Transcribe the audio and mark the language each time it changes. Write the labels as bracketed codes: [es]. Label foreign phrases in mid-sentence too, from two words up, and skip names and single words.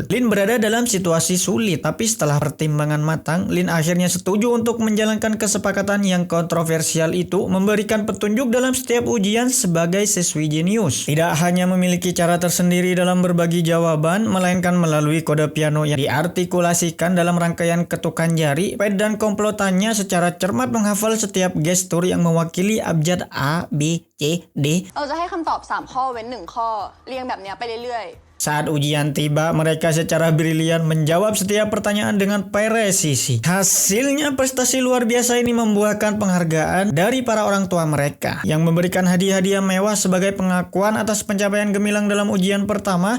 [id] Lin berada dalam situasi sulit, tapi setelah pertimbangan matang, Lin akhirnya setuju untuk menjalankan kesepakatan yang kontroversial itu, memberikan petunjuk dalam setiap ujian sebagai siswi jenius. Tidak hanya memiliki cara tersendiri dalam berbagi jawaban, melainkan melalui kode piano yang diartikulasikan dalam rangkaian ketukan jari. Pat dan komplotannya secara cermat menghafal setiap gestur yang mewakili abjad A, B, C, D. [th] เราจะให้คำตอบ3ข้อเว้น1ข้อเรียงแบบเนี้ยไปเรื่อย [id] Saat ujian tiba, mereka secara brilian menjawab setiap pertanyaan dengan presisi. Hasilnya, prestasi luar biasa ini membuahkan penghargaan dari para orang tua mereka, yang memberikan hadiah-hadiah mewah sebagai pengakuan atas pencapaian gemilang dalam ujian pertama.